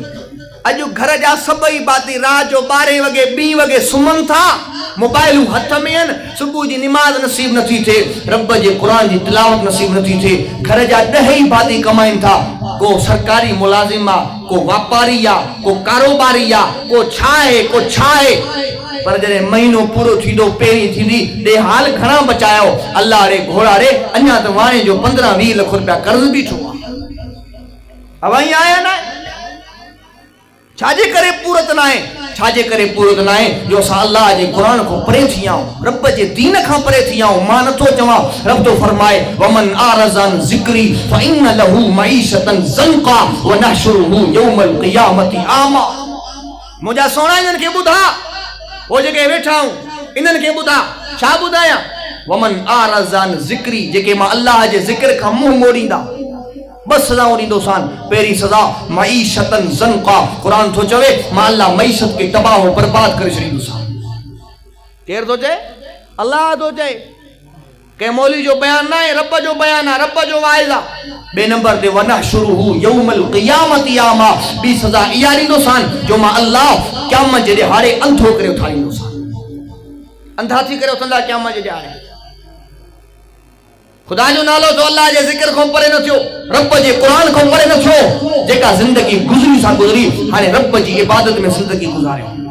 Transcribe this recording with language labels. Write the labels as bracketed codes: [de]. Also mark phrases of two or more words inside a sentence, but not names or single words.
[sd] अॼु घर जा सभई भाती रात जो 12 वगे 2 वगे सुम्हनि था, मोबाइलूं हथ में आहिनि, सुबुह जी निमाज़ नसीब नथी थिए, रब जे कुरान जी तिलावत नसीब नथी थिए। घर जा 10 ई भाती कमाइनि था, को सरकारी मुलाजिम आहे, को वापारी आहे, को कारोबारी आहे, को छा आहे, पर जॾहिं महीनो पूरो थींदो पहिरीं थींदी ॾे हाल घणा बचायो, अल्लाह रे घोड़ा रे अञा त वाणे जो 15-20 लख रुपया कर्ज़ बीठो आहे। अवाई आया ना छाजे करे पूरत ना है, छाजे करे पूरत ना है जो असां अल्लाह जे कुरान को परे थी आऊं, रब जे दीन खां परे थी आऊं। मां नथो चवां, रब तो फरमाए [ar] ومن أعرض عن ذكري فإن له معيشة ضنكا ونحشره يوم القيامة أعمى. [sd] मुंहिंजा सोना इन्हनि खे ॿुधा, वो जेके वेठा हूं इन्हनि खे ॿुधा, छा ॿुधायां? [ar] ومن أعرض عن ذكري, [sd] जेके मां अल्लाह जे ज़िक्र खां मुंहुं मोड़ींदा, बस सज़ाऊं ॾींदोसान। पहिरीं सज़ा [ar] معيشة ضنكا, [sd] कुरान थो चवे मां अल्लाह मईशत खे तबाह बर्बाद करे छॾींदोसान। केरु थो चए? अल्लाह थो चए। कंहिं मौली जो बयान ना है, रब जो बयान आहे, रब जो वाइज़ आहे। बे नंबर ते [ar] ونحشره يوم القيامة أعمى, [sd] ॿी सज़ा इहा ॾींदोसान जो मां अल्लाह क़यामत जे ॾिहाड़े अंधो करे उथारींदोसान। अंधा थी करे उथंदा क़यामत जे ॾिहाड़े। खुदा जो नालो तो अल्लाह जे ज़िक्र खां परे न थियो, रब जे कुरान खां परे न थियो। जेका ज़िंदगी गुज़री सा गुज़री, हाणे रब जी इबादत में ज़िंदगी गुज़ारियो।